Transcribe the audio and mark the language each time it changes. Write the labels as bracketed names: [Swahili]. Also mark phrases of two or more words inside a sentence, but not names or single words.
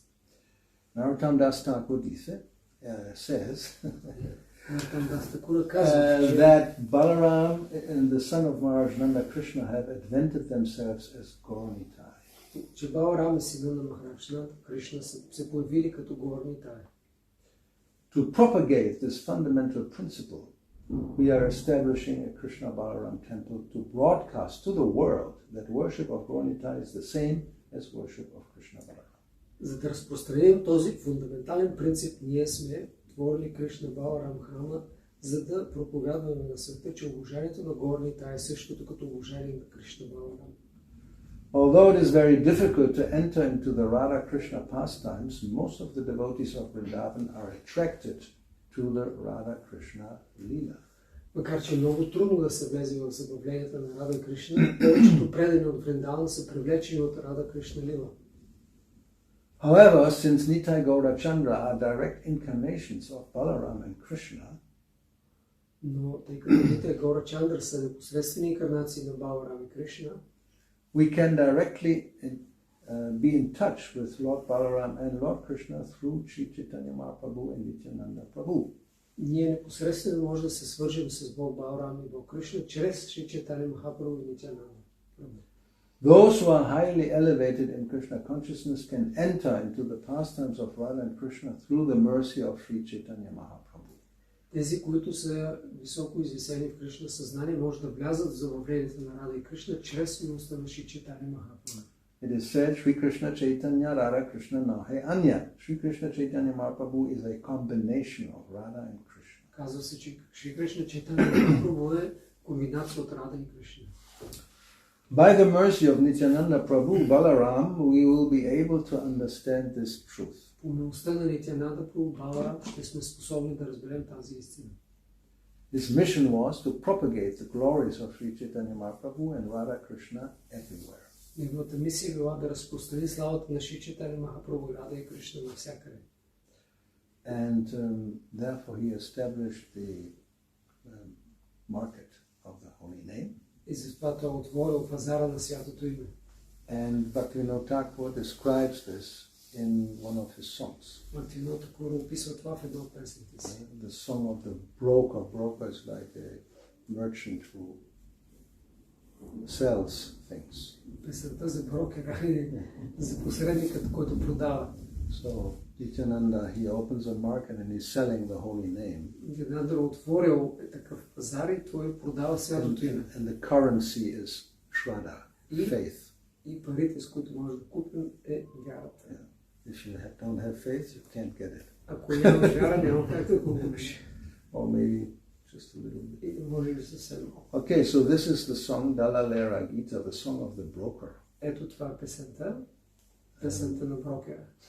[English] Narottam Das Thakur says that Balaram and the son of Maharaj Nanda Krishna have advented themselves as Gauranitai. [Bulgarian] Че Баларам и сина на Махарадж Нанда Кришна се появили като Gauranitai. [English] To propagate this fundamental principle, we are establishing a Krishna Balaram temple to broadcast to the world that worship of Gauranitai is the same as worship of Krishna Balaram. [Bulgarian] За да разпространим този фундаментален принцип, ние сме творили Кришна Баларам храма, за да проповядваме на света, че обожанието на Gauranitai е същото като обожание на Кришна Баларам. [English] Although it is very difficult to enter into the Radha Krishna pastimes, most of the devotees of Vrindavan are attracted to the Radha Krishna Leela. [Bulgarian] Макар че е много трудно да се влезе в забавленията на Рада Кришна, повечето предани от Вриндаван са привлечени от Рада Кришна Лила. [English] However, since Nitai Gaurachandra are direct incarnations of Balaram and Krishna, [Bulgarian] но тъй като Нитай Gaurachandra са непосредствени инкарнации на Баларам и Кришна, [English] we can directly be in touch with Lord Balaram and Lord Krishna through Sri Chaitanya Mahaprabhu and Nityananda Prabhu. [Bulgarian] Ние непосредствено може да се свържем с Бог Баларам и Бог Кришна чрез Шри Чайтанья Махапрабху и Нитянанда Прабху. [English] Those who are highly elevated in Krishna consciousness can enter into the pastimes of Radha and Krishna through the mercy of Sri Chaitanya Mahaprabhu. [Bulgarian] Тези, които са високо извисени в Кришна съзнание, може да влязат в забавлението на Рада и Кришна чрез милостта на Шри Чайтанья Махапрабху. [English] It is said, [Bangla] শ্রী কৃষ্ণ চৈতন্য রাধা কৃষ্ণ নহে অন্য. [English] Sri Krishna Chaitanya Mahaprabhu is a combination of Radha and Krishna. [Bulgarian] Казва се, че Шри Кришна Чайтанья Махапрабху е комбинация от Рада и Кришна. [English] By the mercy of Nityananda Prabhu, Balaram, we will be able to understand this truth. [Bulgarian] По милостта на Нитянанда Прабху Баларам ще сме способни да разберем тази истина. [English] His mission was to propagate the glories of Sri Chaitanya Mahaprabhu and Radha Krishna everywhere. [Bulgarian] Неговата мисия била да разпространи славата на Шри Чайтанья Махапрабху и Рада и Кришна навсякъде. [English] And therefore he established the market of the holy name. [Bulgarian] И затова той отворил пазара на святото име. [English] And Bhakti-yoga Thakur describes this in one of his songs. [Bulgarian] Бхакти-йога Тхакур описва това в една от песните си. [English] The song of the broker. Broker is like a merchant who sells things. [Bulgarian] Песента за брокера е за посредникът, който продава. [English] So Nityananda, he opens a market and he's selling the holy name. [Bulgarian] Нитянанда отворил такъв пазар и той продава святото име. [English] And the currency is Shraddha, faith. [Bulgarian] И парите, с които може да купим, е вярата. [English] If you don't have faith, you can't get it. [Bulgarian] Ако нямаш вяра, няма как да го купиш. [English] Or maybe just a little bit. [Bulgarian] Може да се съвсем малко. [English] Okay, so this is the song Dalalera Gita, the song of the broker. [Bulgarian] Ето това е песента. Песента на брокера.